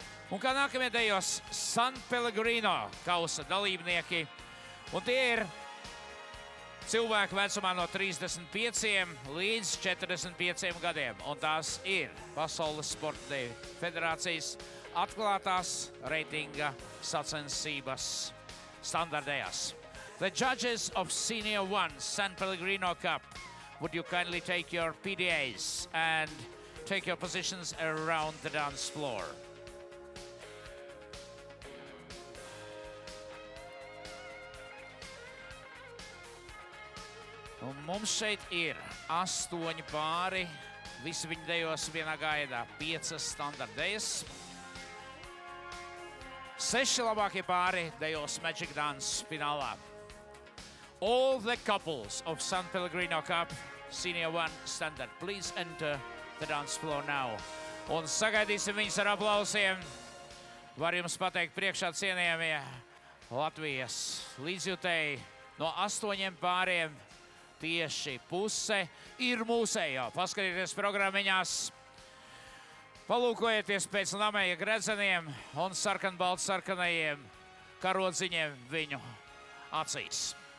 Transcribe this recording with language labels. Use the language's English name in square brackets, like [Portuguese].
[Latvian] Un kā nākamie dejos San Pellegrino kausa dalībnieki, un tie ir cilvēki vecumā no 35 līdz 45 gadiem, un tās ir Pasaules Sporta deju federācijas atklātās reitinga sacensības standardējās. [English] The judges of Senior 1 San Pellegrino Cup, would you kindly take your PDAs and take your positions around the dance floor? [Latvian] Un mums šeit ir 8 pāri, visi viņi dejos vienā gaidā, 5 standartdejas. 6 labākie pāri dejos Magic Dance finālā. [English] All the couples of San Pellegrino Cup Senior 1 standard, please enter the dance floor now. [Latvian] Un sagaidīsim viņus ar aplausiem. Var jums pateikt priekšā cienījamie Latvijas līdzjutēji no 8 pāriem. Tieši puse ir mūsējā. Paskatieties programmiņās, palūkojieties pēc namēja gredzeniem un sarkanbaltsarkanajiem karodziņiem viņu acīs.